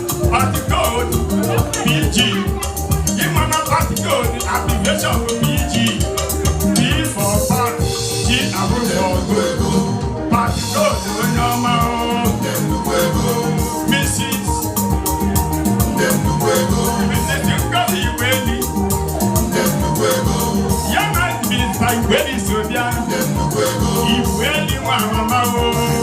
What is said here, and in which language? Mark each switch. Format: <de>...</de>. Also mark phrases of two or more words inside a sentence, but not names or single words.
<en>Party code, P G. You wanna party code, activation for P G. P for park, G approve for good.</en> <ig>Patrick onye ọma o. Missus. Missus Ngozi Iweli. Ya na Mister Iweli so bịa. Iweli nwa mama o.</ig>